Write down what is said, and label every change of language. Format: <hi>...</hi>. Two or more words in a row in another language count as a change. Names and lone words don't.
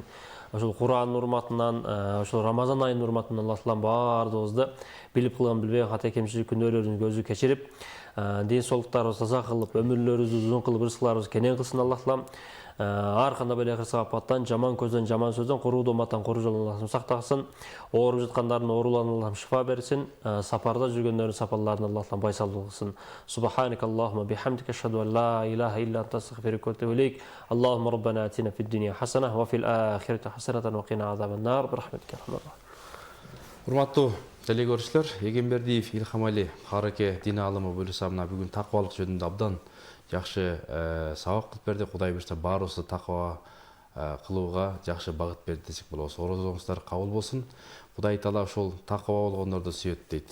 <ky>Ошол Куранын урматынан, ошол Рамазан айынын урматынан Алла таалам баарыбызды билип кылган билбей ката кемчилик күнөөлөрүбүздү өзү кечирип, ден соолуктарыбызды таза кылып, өмүрлөрүбүздү узун кылып, рызыкларыбызды кенен кылсын Алла таалам. Ар кандай бала кырсыгапаттан, жаман көздөн, жаман сөздөн, куруу доматтан куруу жолдон Аллахым сактасын. Ооруп жаткандардын ооруларына Аллахым шифа берсин. Сапарда жүргөндөрдүн сапарларына Аллахым байсалдык кылсын.</ky> <ar>سبحانك اللهم بحمدك أشهد أن لا إله إلا أنت أستغفرك وأتوب إليك. اللهم ربنا آتنا في الدنيا حسنة وفي الآخرة حسنة وقنا عذاب النار. برحمتك أرحم الراحمين.</ar> <ky>Урматтуу теле көрүүчүлөр, Егенбердиев Илхам Али Караке дин алымы бөлүсамына бүгүн такыбалык жөнүндө абдан жакшы сабак кылып берди. Кудай буюрса баарыбызды такыба кылууга жакшы багыт берди десек болот. Орозоңуздар кабыл болсун. Кудай таала ошол такыба болгондорду сүйөт дейт.</ky>